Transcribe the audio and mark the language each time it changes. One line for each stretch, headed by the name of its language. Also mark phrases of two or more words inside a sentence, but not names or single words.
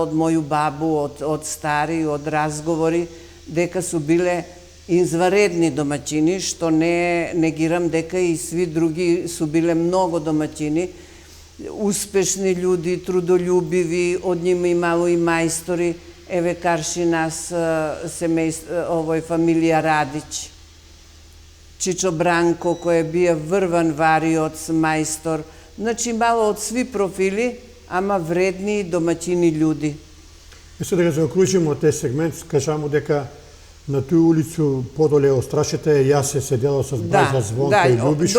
Serbian: od moju babu, od stari, od razgovori, deka su bile izvanredni domaćini, što ne negiram deka i svi drugi su bile mnogo domaćini, uspešni ljudi, trudoljubivi, od njima imalo i majstori, eve karši nas familija Radić.
Macedonian: Чичо Бранко, кој бија врван вариоц, мајстор. Значи, мало од сви профили, ама вредни домаќини људи. И сега да заокружимо тој сегмент, кажамо дека на тој улицу подоле од страшите јас се седела со Бајза, Звонка и Љубишо.